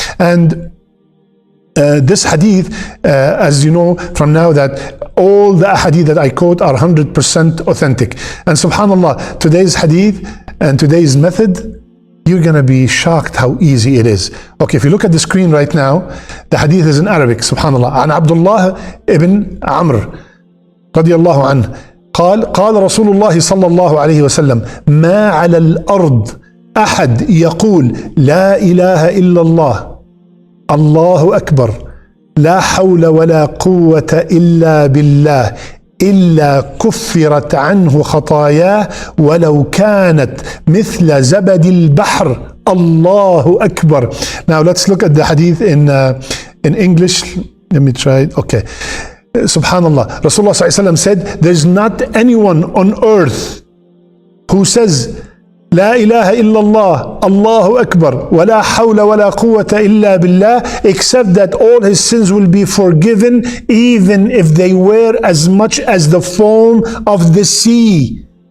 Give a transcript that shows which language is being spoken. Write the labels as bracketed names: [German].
[English] And this hadith, as you know from now, that all the hadith that I quote are 100% authentic. And subhanallah, today's hadith and today's method, you're going to be shocked how easy it is. Okay, if you look at the screen right now, the hadith is in Arabic, subhanallah. [Arabic] An Abdullah ibn Amr radiyallahu anhu قال رسول الله صلى الله عليه وسلم ما على الأرض أحد يقول لا إله إلا الله الله أكبر لا حول ولا قوة إلا بالله إلا كفرت عنه خطاياه ولو كانت مثل زبد البحر الله أكبر. [English] Now let's look at the hadith in English. Let me try it. Okay. Subhanallah, Rasulullah ﷺ said, there's not anyone on earth who says La ilaha illallah, Allahu Akbar, wa la hawla wa la quwwata illa billah, except that all his sins will be forgiven, even if they were as much as the foam of the sea.